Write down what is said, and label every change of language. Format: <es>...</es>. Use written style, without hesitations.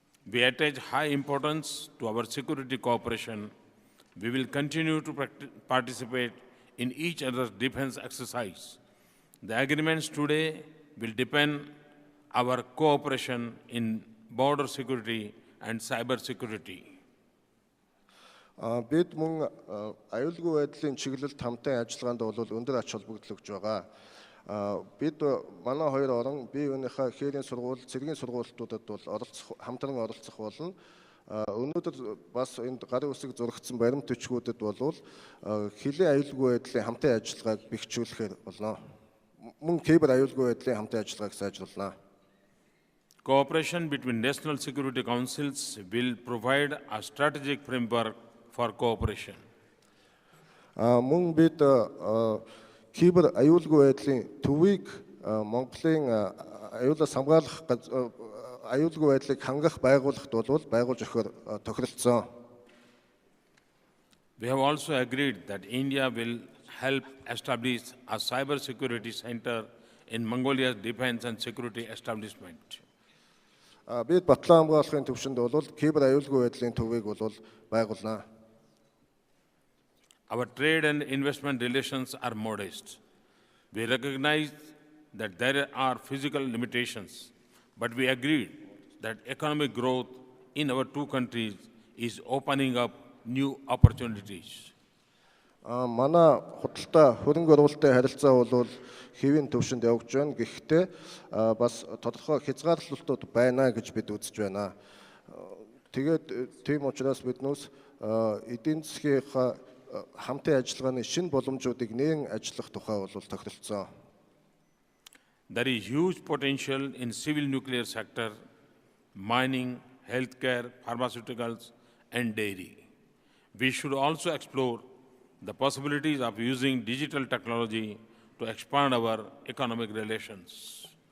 <en>We attach high importance to our security cooperation. We will continue to participate in each other's defense exercise. The agreements today will depend our cooperation in border security and cyber security.</en> <mn>Бид мөн аюулгүй байдлын чиглэлд хамтын ажиллагаанд бол өндөр ач холбогдол өгж байгаа. Бид манай хоёр орон бие биенийхээ хээрийн сургууль, цэргийн сургуулиудад бол хамтран оролцох болно. Өнөөдөр бас энд гарын үсэг зурагдсан баримт төчгүүдэд бол хэлийн аюулгүй байдлын хамтын ажиллагааг бэхжүүлэхээр болно. Мөн кибер аюулгүй байдлын хамтын ажиллагааг сайжруулна.</mn> <en>Cooperation between national security councils will provide a strategic framework for cooperation.</en> <mn>Мөн бид кибер аюулгүй байдлын төвийг Монголын аюулаас хамгаалах аюулгүй байдлыг хангах байгууллагт бол байгуулж өгөхөөр тохиролцсон.</mn> <en>We have also agreed that India will help establish a cyber security center in Mongolia's defense and security establishment.</en> <mn>Бид батлан хамгаалахын төвшөнд бол кибер аюулгүй байдлын төвийг бол байгуулна.</mn> <en>Our trade and investment relations are modest. We recognize that there are physical limitations, but we agreed that economic growth in our two countries is opening up new opportunities.</en> <mn>Манай худалдаа хөрөнгө оруулалтын харилцаа бол хэвийн төвшөнд явж байна. Гэхдээ бас тодорхой хязгаарлалтууд байна гэж бид үзэж байна. Тэгээд тийм учраас биднээс эдийн засгийнхаа хамтын ажиллагааны шинэ боломжуудыг нээн ажиллах тухай бол тохиролцсон.</mn> <en>There is huge potential in civil nuclear sector, mining, healthcare, pharmaceuticals, and dairy. We should also explore the possibilities of using digital technology to expand our economic relations.</en>